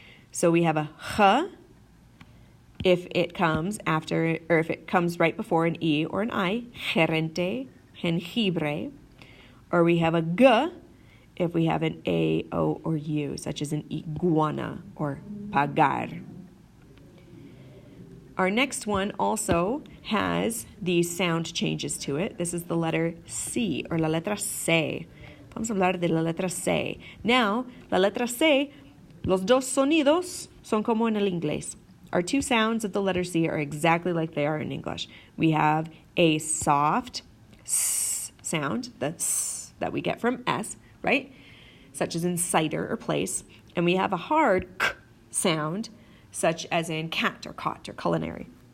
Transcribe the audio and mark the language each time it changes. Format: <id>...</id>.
<en>So we have a ch if it comes after, or if it comes right before an E or an I, gerente, jengibre. Or we have a g if we have an A, O, or U, such as an iguana or pagar. Our next one also has these sound changes to it. This is the letter C, or</en> <es>la letra C. Vamos a hablar de la letra C. Now, la letra C, los dos sonidos son como en el inglés.</es> <en>Our two sounds of the letter C are exactly like they are in English. We have a soft S sound, the S that we get from S, right? Such as in cider or place. And we have a hard K sound, such as in cat or cot or culinary.</en>